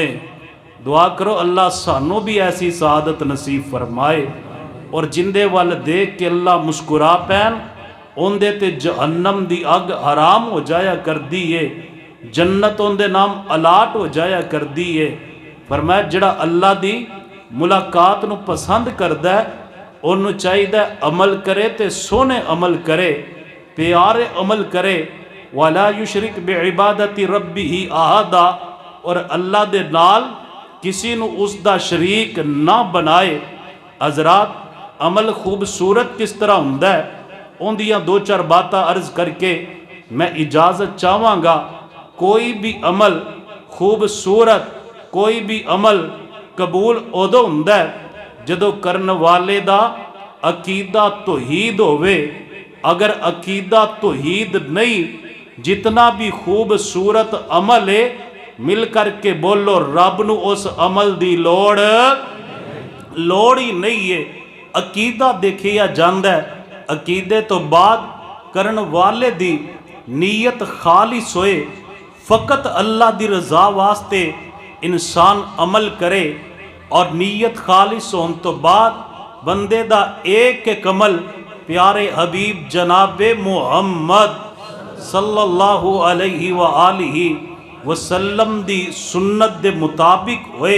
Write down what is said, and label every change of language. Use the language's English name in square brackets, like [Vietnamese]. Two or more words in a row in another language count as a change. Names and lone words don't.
[Punjabi] دعا کرو اللہ سانوں بھی ایسی سعادت نصیب فرمائے، اور جندے وال دیکھ کے اللہ مسکرا پین ان دے تے جہنم دی اگ حرام ہو جایا کر دیئے، جنت ان دے نام الاٹ ہو جایا کر دیئے. فرمایا جڑا اللہ دی ملاقات نو پسند کردا ہے انہوں چاہیے عمل کرے تے سونے عمل کرے، پیارے عمل کرے. [Arabic] وَلَا يُشْرِكْ بِعِبَادَةِ رَبِّهِ أَحَدًا، [Punjabi] اور اللہ دے نال کسی نو اس دا شریک نہ بنائے. حضرات، عمل خوبصورت کس طرح ہوندا ہے ان دیاں دو چار باتاں عرض کر کے میں اجازت چاہواں گا. کوئی بھی عمل خوبصورت، کوئی بھی عمل قبول ادو ہوندا ہے جدو کرن والے دا عقیدہ توحید ہوئے. اگر عقیدہ توحید نہیں، جتنا بھی خوبصورت عمل ہے مل کر کے بولو رب نو اس عمل دی لوڑ ہی نہیں ہے. عقیدہ دیکھیا جاندا ہے، عقیدے تو بعد کرن والے دی نیت خالص ہوئے، فقط اللہ دی رضا واسطے انسان عمل کرے، اور نیت خالص ہون تو بعد بندے دا ایک ایک عمل پیارے حبیب جناب محمد [Arabic] صلی اللہ علیہ وآلہ وسلم [Punjabi] دی سنت دے مطابق ہوئے.